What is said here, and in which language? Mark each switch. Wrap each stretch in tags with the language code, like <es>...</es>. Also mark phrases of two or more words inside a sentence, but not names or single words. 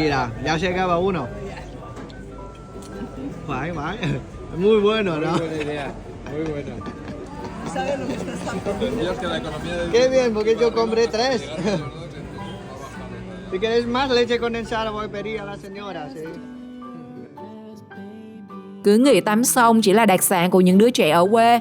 <es>Mira, ya llegaba uno. Phải. Muy bueno, ¿no? Muy buena idea, muy buena. Qué bien, porque yo compré 3. Si queréis más leche condensada, voy a pedir a la señora, sí.</es> <vi>Cứ nghĩ tắm sông chỉ là đặc sản của những đứa trẻ ở quê.</vi>